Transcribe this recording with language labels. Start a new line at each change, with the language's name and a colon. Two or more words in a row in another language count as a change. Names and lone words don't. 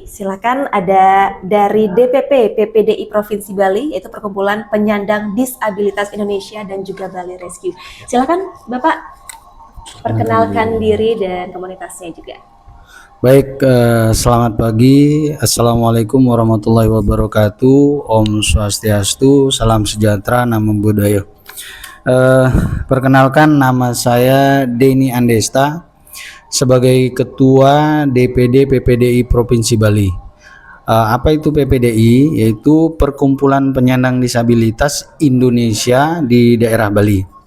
Indonesian: Silakan, ada dari DPP PPDI Provinsi Bali, yaitu Perkumpulan Penyandang Disabilitas Indonesia dan juga Bali Rescue. Silakan Bapak perkenalkan diri dan komunitasnya juga. Baik, selamat pagi.
Arabic: السلام عليكم ورحمة الله وبركاته.
Indonesian: Om Swastiastu, salam sejahtera, nama budaya. Perkenalkan, nama saya Denny Andesta sebagai Ketua DPD PPDI Provinsi Bali. Apa itu PPDI? Yaitu Perkumpulan Penyandang Disabilitas Indonesia di daerah Bali.